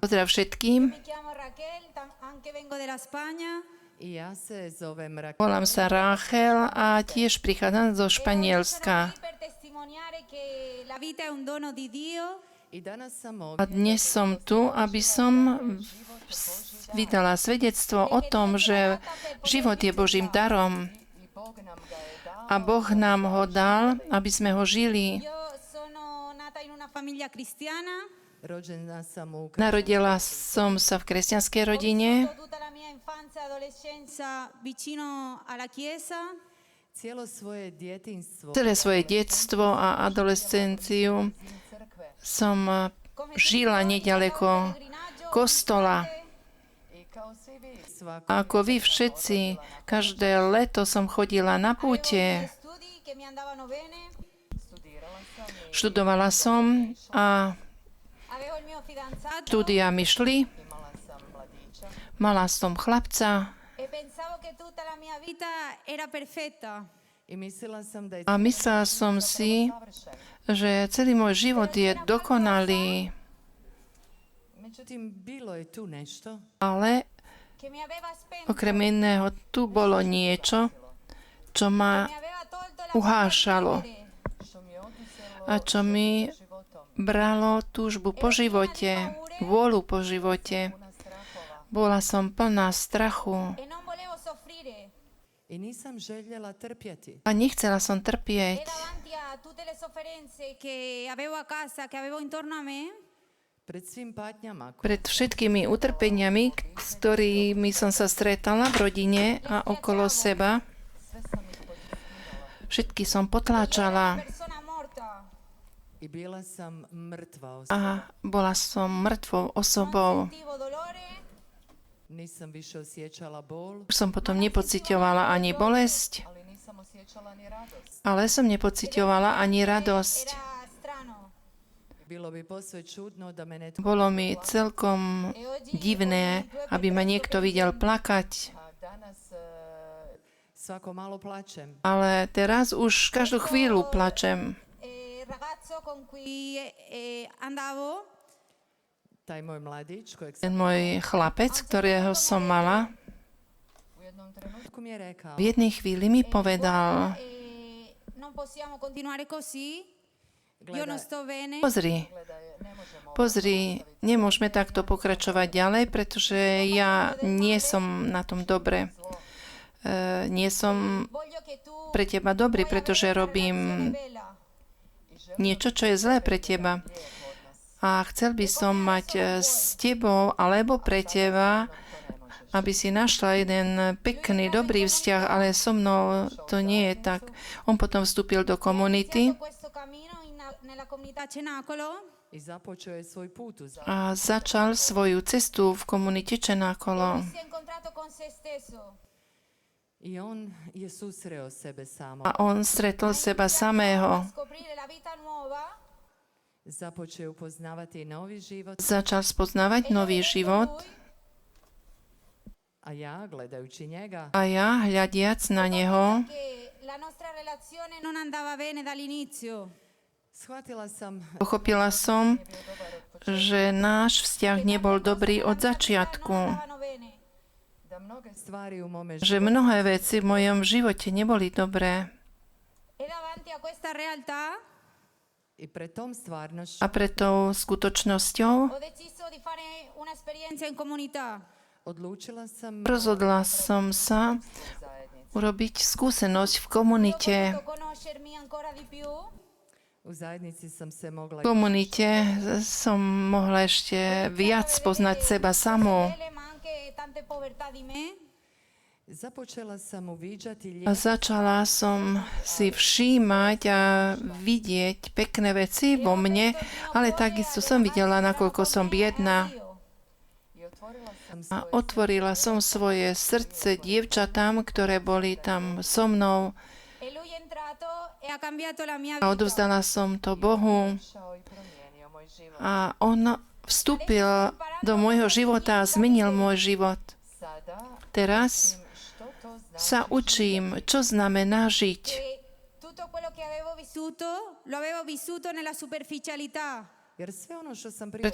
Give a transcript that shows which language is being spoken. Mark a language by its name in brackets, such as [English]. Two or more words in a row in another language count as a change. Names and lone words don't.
[Slovak] Pozdrav všetkým. [Italian] mi chiamo Raquel, anche vengo della Spagna. [Croatian] I ja se zovem Raquel. [Slovak] Volám sa Rachel a tiež prichádzam zo [Italian] Sono [Slovak] Španielska. [Italian] qui per testimoniare che la vita è un dono di Dio. [Croatian] I danas sam A ovdje [Slovak] dnes som tu, aby som vydala svedectvo o tom, že život je Božím darom [Croatian] i Bog nam ga je dao. [Slovak] a Boh nám ho dal, aby sme ho žili. [Italian] Io sono nata in una famiglia cristiana. [Croatian] rođena sam u [Slovak] Narodila som sa v kresťanskej [Italian] Ho [Slovak] rodine. [Italian] vissuto tutta la mia infanzia e adolescenza vicino alla chiesa. [Croatian] cijelo svoje djetinjstvo [Slovak] Celé svoje detstvo a adolescenciu som žila nedaleko kostola. [Croatian] I kao svi vi, svako [Slovak] A ako vy všetci, každé leto som chodila na púte [Italian] Studio che mi andavano bene. [Croatian] Studirala sam i [Slovak] Študovala som a [Italian] Avevo il mio fidanzato [Slovak] štúdia mi šli. [Croatian] imala sam mladića. [Slovak] Mala som chlapca [Italian] e pensavo che tutta la mia vita era perfetta. [Croatian] I mislila sam da je [Slovak] a myslela som si, že celý môj život je dokonalý, [Croatian] međutim bilo je tu nešto [Slovak] ale [Italian] Che mi aveva spento, [Slovak] okrem iného tu bolo niečo, čo ma [Italian] mi aveva tolto la [Slovak] uhášalo [Italian] vita di vivere. [Croatian] Što mi je oduzelo [Slovak] a čo mi životom bralo túžbu po živote, vôľu po živote. [Croatian] puna strahova. [Slovak] Bola som plná strachu [Italian] E non volevo soffrire. [Croatian] i nisam željela trpjeti. [Slovak] a nechcela som [Italian] E [Slovak] trpieť. [Italian] davanti a tutte le sofferenze che avevo a casa, che avevo intorno a me, [Croatian] Pred svim patnjama [Slovak] Pred všetkými utrpeniami, s ktorými som sa stretala v rodine a okolo seba, [Croatian] Sve sam ih potisnila. [Slovak] všetky som potláčala [Italian] persona morta. [Croatian] i bila sam mrtva osoba. [Slovak] a bola som mŕtvou osobou. [Italian] Sentivo dolore, [Croatian] Nisam više osjećala bol, [Slovak] Už som potom nepociťovala ani bolesť, [Croatian] Ali nisam osjećala ni radost. [Slovak] ale som nepociťovala ani radosť. [Italian] era strano. [Croatian] bilo bi posve čudno da me netko [Slovak] Bolo mi celkom divné, aby ma niekto videl plakať, [Croatian] A danas svako malo plačem. [Slovak] ale teraz už každú chvíľu plačem. [Italian] Ragazzo con cui andavo, [Croatian] Taj moj mladić kojeg [Slovak] Ten [Croatian] sam [Slovak] môj chlapec, ktorého som mala, [Croatian] u jednom trenutku mi je rekao, [Slovak] v jednej chvíli mi povedal: [Italian] non possiamo continuare così, io non sto bene. [Slovak] Pozri, nemôžeme takto pokračovať ďalej, pretože ja nie som na tom dobre. Nie som [Italian] Voglio che tu [Slovak] pre teba dobrý, pretože robím [Italian] bella. [Slovak] niečo, čo je zlé pre teba. A chcel by som mať s tebou alebo pre teba, aby si našla jeden pekný, dobrý vzťah, ale so mnou to nie je tak. On potom vstúpil do komunity [Italian] Questo cammino nella comunità Cenacolo. [Croatian] i započeo je svoj put u [Slovak] a začal svoju cestu v komunite Čenákolo. [Italian] Si è incontrato con se stesso. [Croatian] I on je susreo sebe samo. [Slovak] A on stretol seba samého. [Italian] Scoprire la vita nuova. [Croatian] Započeo upoznavati novi život, [Slovak] Začal spoznávať nový život [Croatian] a ja, gledajući njega, [Slovak] a ja, hľadiac na neho, [Italian] Che la nostra relazione non andava bene dall'inizio. [Croatian] shvatila sam [Slovak] pochopila som, že náš vzťah nebol dobrý od začiatku. [Italian] Andavano bene. [Croatian] da mnoge stvari u mome [Slovak] Že mnohé veci v mojom živote neboli dobré. [Italian] E davanti a questa realtà [Croatian] i pred tom stvarnošću [Slovak] A pred tou skutočnosťou [Italian] ho deciso di fare un'esperienza in comunità. [Croatian] odlučila sam [Slovak] rozhodla som sa urobiť skúsenosť v komunite. [Italian] Ho voluto conoscermi ancora di più. [Croatian] u zajednici sam se mogla [Slovak] V komunite som mohla ešte viac poznať seba samú. [Italian] Belle, ma anche tante povertà di me. [Croatian] započela sam uviđati [Slovak] A začala som si všímať a vidieť pekné veci vo mne, ale takisto som videla, nakoľko som biedná. A otvorila som svoje srdce dievčatám, ktoré boli tam so mnou [Italian] E lui è entrato e ha cambiato la mia a vita. [Slovak] odovzdala som to Bohu. [Croatian] šao i promijenio moj život. [Slovak] A on vstúpil do môjho života a zmenil môj život. [Croatian] Sada [Slovak] Teraz [Croatian] što to znači [Slovak] sa učím, čo znamená žiť. [Italian] E tutto quello che avevo vissuto, lo avevo vissuto nella superficialità. [Croatian] jer sve ono što sam prije